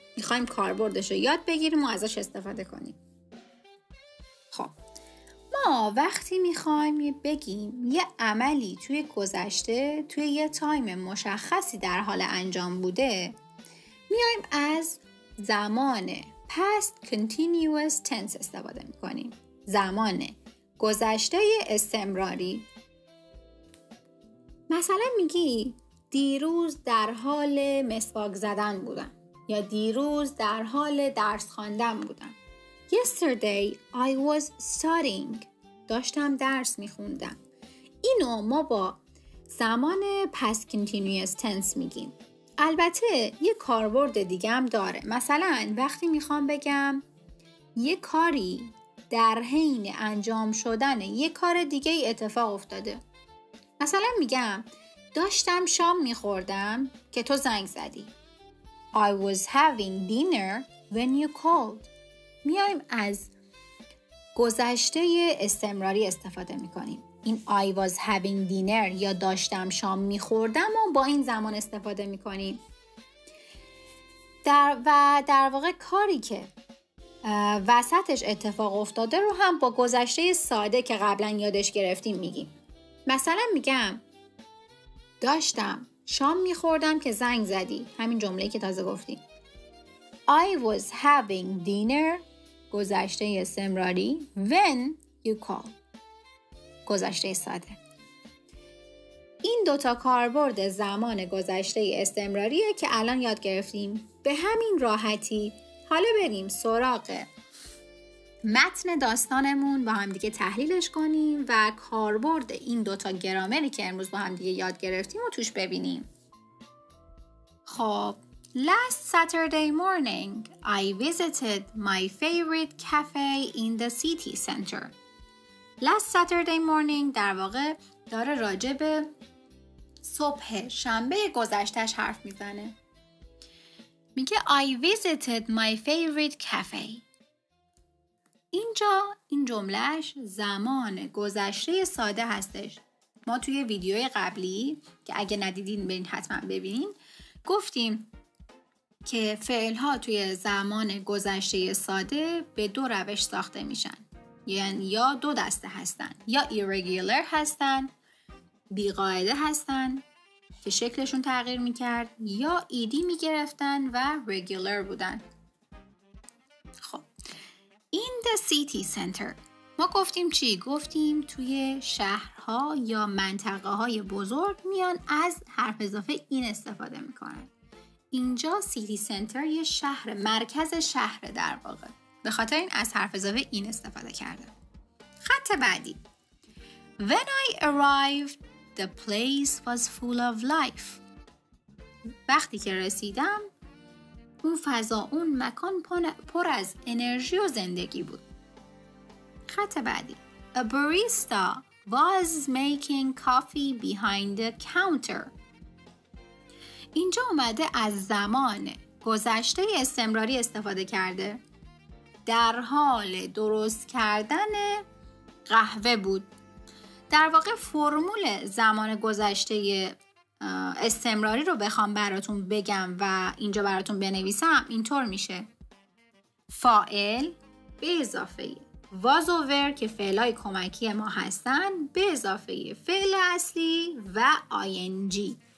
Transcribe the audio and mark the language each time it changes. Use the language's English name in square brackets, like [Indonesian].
[Persian] میخوایم کاربردش رو یاد بگیریم و ازش استفاده کنیم. خب ما وقتی میخوایم بگیم یه عملی توی گذشته توی یه تایم مشخصی در حال انجام بوده، میایم از زمان past continuous tense استفاده میکنیم. زمان گذشته استمراری. مثلا میگی دیروز در حال مسواک زدن بودم، یا دیروز در حال درس خواندن بودم. [English] Yesterday I was studying. [Persian] داشتم درس میخوندم. اینو ما با زمان past continuous tense میگیم. البته یه کاربرد دیگه هم داره. مثلا وقتی میخوام بگم یه کاری در حین انجام شدن یه کار دیگه اتفاق افتاده. مثلا میگم داشتم شام میخوردم که تو زنگ زدی. [English] I was having dinner when you called. [Persian] میایم از گذشته استمراری استفاده میکنیم. این [English] I was having dinner [Persian] یا داشتم شام میخوردم و با این زمان استفاده میکنیم. در واقع کاری که وسطش اتفاق افتاده رو هم با گذشته ساده که قبلا یادش گرفتیم میگیم. مثلا میگم داشتم شام میخوردم که زنگ زدی. همین جمله‌ای که تازه گفتیم. [English] I was having dinner، [Persian] گذشته استمراری، [English] when you call، [Persian] گذشته ساده. این دوتا کاربرد زمان گذشته استمراریه که الان یاد گرفتیم. به همین راحتی حالا بریم سراغ متن داستانمون، با هم دیگه تحلیلش کنیم و کاربرد این دوتا گرامری که امروز با هم دیگه یاد گرفتیم و توش ببینیم. [English] خب Last Saturday morning, I visited my favorite cafe in the city center. Last Saturday morning [Persian] در واقع داره راجع به صبح شنبه گذشتهش حرف میزنه. میگه [English] I visited my favorite cafe. [Persian] اینجا این جملهش زمان گذشته ساده هستش. ما توی ویدیوی قبلی که اگه ندیدین برین حتما ببینین گفتیم که فعل‌ها توی زمان گذشته ساده به دو روش ساخته میشن. یعنی یا دو دسته هستن، یا irregular هستن، بیقاعده هستن که شکلشون تغییر میکرد، یا ایدی میگرفتن و regular بودن. خب [English] in the city center [Persian] ما گفتیم چی؟ گفتیم توی شهرها یا منطقه های بزرگ میان از حرف اضافه این استفاده میکنن. اینجا سیتی سنتر یه شهر، مرکز شهر در واقع، به خاطر این از حرف اضافه این استفاده کرده. خط بعدی [English] When I arrived the place was full of life. [Persian] وقتی که رسیدم اون فضا، اون مکان پر از انرژی و زندگی بود. خط بعدی [English] A barista was making coffee behind the counter. [Persian] اینجا اومده از زمان گذشته استمراری استفاده کرده. در حال درست کردن قهوه بود. در واقع فرمول زمان گذشته استمراری رو بخوام براتون بگم و اینجا براتون بنویسم اینطور میشه: فاعل به اضافه was و were که فعلای کمکی ما هستن به اضافه فعل اصلی و ing.